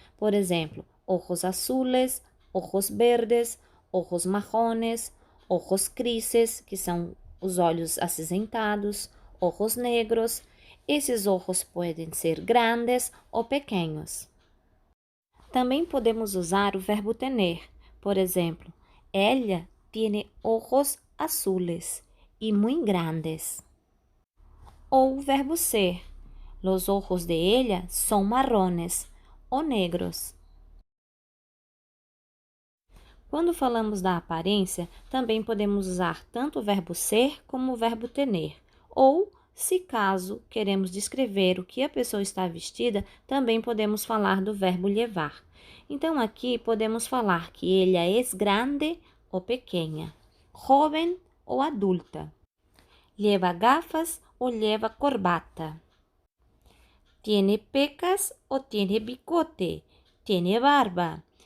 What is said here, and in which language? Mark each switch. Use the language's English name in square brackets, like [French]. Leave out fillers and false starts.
[Portuguese] Por exemplo, [Spanish] ojos azules, ojos verdes, ojos marrones, ojos grises, [Portuguese] que são os olhos acinzentados, [Spanish] ojos negros. [Portuguese] Esses ojos podem ser grandes ou pequenos. Também podemos usar o verbo tener. Por exemplo, [Spanish] ella tiene ojos azules y muy grandes. [Portuguese] Ou o verbo ser. [Spanish] Los ojos de ella son marrones ou negros. [Portuguese] Quando falamos da aparência, também podemos usar tanto o verbo ser como o verbo tener. Ou, se caso queremos descrever o que a pessoa está vestida, também podemos falar do verbo llevar. Então, aqui podemos falar que [Spanish] ella es grande ou pequena, joven ou adulta, lleva gafas ou lleva corbata, tiene pecas ou tiene bigote, tiene barba.